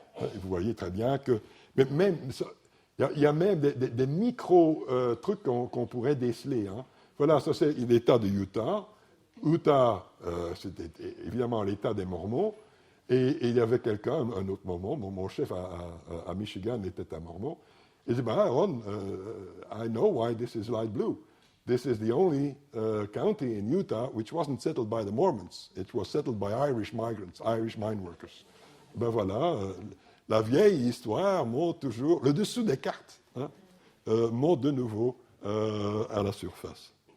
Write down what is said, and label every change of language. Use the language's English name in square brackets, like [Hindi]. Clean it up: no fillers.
[French] Vous voyez très bien que... Mais même, il y a même des micro-trucs qu'on pourrait déceler. Hein. Voilà, ça c'est l'État de Utah. Utah, c'était évidemment l'État des Mormons. Et il y avait quelqu'un, un autre Mormon, mon chef à Michigan était un Mormon. Il dit, [English] Ron, I know why this is light blue. This is the only county in Utah which wasn't settled by the Mormons. It was settled by Irish migrants, Irish mine workers. [French] Ben voilà, la vieille histoire monte toujours, le dessous des cartes, hein, monte de nouveau à la surface.